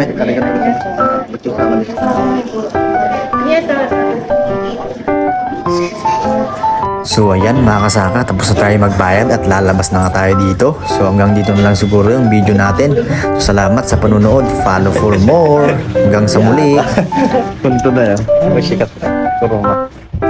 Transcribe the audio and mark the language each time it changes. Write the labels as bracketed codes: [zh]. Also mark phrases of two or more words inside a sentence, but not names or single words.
[ja] はい、ありがとうございます。ごちそうさまでした。ありがとうございます。 [tl] So ayan mga kasaka, tapos na tayo magbayad at lalabas na nga tayo dito. So hanggang dito na lang siguro yung video natin. So, salamat sa panunood, [en] follow for more. [tl] Hanggang sa muli. Punto na yan, may sikat na.